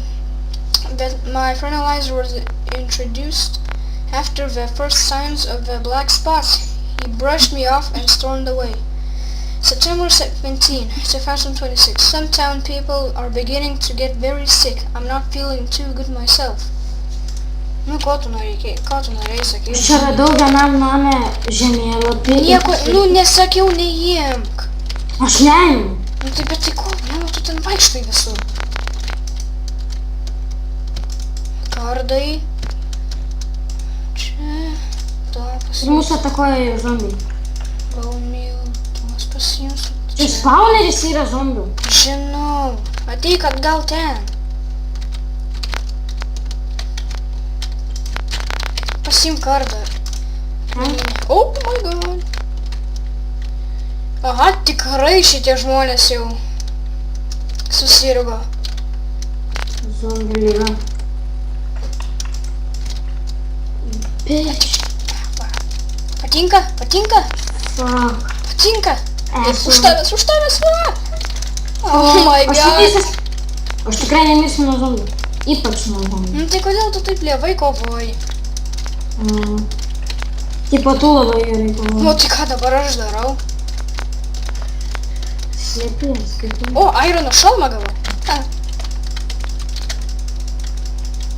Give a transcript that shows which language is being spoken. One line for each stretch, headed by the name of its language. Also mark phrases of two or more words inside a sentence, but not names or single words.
English: That my fertilizer was introduced after the first signs of the black spots. He brushed me off and stormed away. September 17, 2026. Some town people are beginning to get very sick. I'm not feeling too good myself.
Lithuanian: Nu, ko tu norėjai sakyti? Aš čia radau vienam name žemėlapį. Nieko, nesakiau, neimk. Aš neimu. Nu tai bet tai ko, tu ten vaikštai visur. Kardai. Čia. To pasiimsiu. Mūsų atakoja zombiai. Gaumil, tuos pasiimsiu. Čia spawneris yra zombių. Žinau. Ateik atgal ten. Pasiimk kardą.
English: Oh my god.
Lithuanian: Aha, tikrai šitie žmonės jau susirgo. Zombių lyga. Bitch. Patinka? Patinka? Fuck. Patinka? Esu. Už tavęs,
English: fuck. Oh my god.
Lithuanian: Aš tikrai nemirsiu nuo zombių. Ypač nuo zombių. Nu tai kodėl tu taip lievai kovoji? Tipo tu labai gerai kovoji. O tai ką dabar aš darau? Slėpės, kaip tu. O, Irono šalmą gavau.